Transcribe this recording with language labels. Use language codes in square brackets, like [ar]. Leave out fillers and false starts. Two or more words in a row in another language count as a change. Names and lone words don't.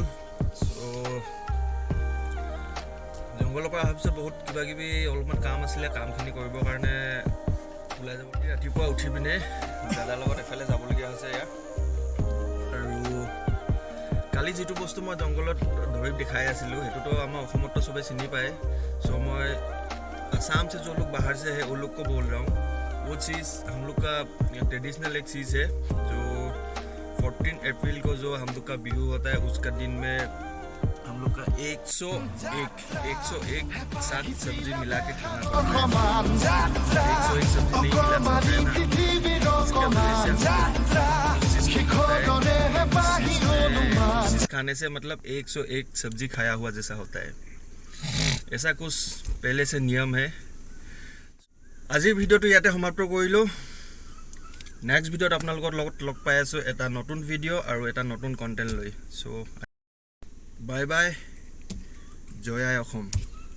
[as] চ' জংঘলৰ পৰা অহাৰ পিছত বহুত কিবা কিবি অলপমান কাম আছিলে, কামখিনি কৰিবৰ কাৰণে ওলাই যাব। ৰাতিপুৱা উঠি পিনে দাদাৰ লগত এফালে যাবলগীয়া হৈছে ইয়াত। আৰু কালি যিটো বস্তু মই জংঘলত ধৰি দেখাই আছিলোঁ সেইটোতো আমাৰ অসমততো চবেই চিনি পায়। [hi] চ' मैं आसाम से जो लोग बाहर से है उन लोग को बोल रहा हूँ। वो चीज़ हम लोग का ट्रेडिशनल एक चीज़ है जो 14 अप्रैल को जो हम लोग का बिहू होता है, उसका दिन में हम लोग का 101 साग सब्जी मिला के खाना पड़ता है। 101 सब्जी नहीं मिला खाने से मतलब 101 सब्जी खाया हुआ जैसा होता है। ऐसा कुछ पहले से नियम है। [as] আজিৰ ভিডিঅ'টো ইয়াতে সমাপ্ত কৰিলোঁ। [en] next video [as] আপোনালোকৰ লগত লগ পাই আছোঁ এটা নতুন ভিডিঅ' আৰু এটা নতুন কণ্টেণ্ট লৈ। চ' [en] bye bye, [as] জয় আই অসম।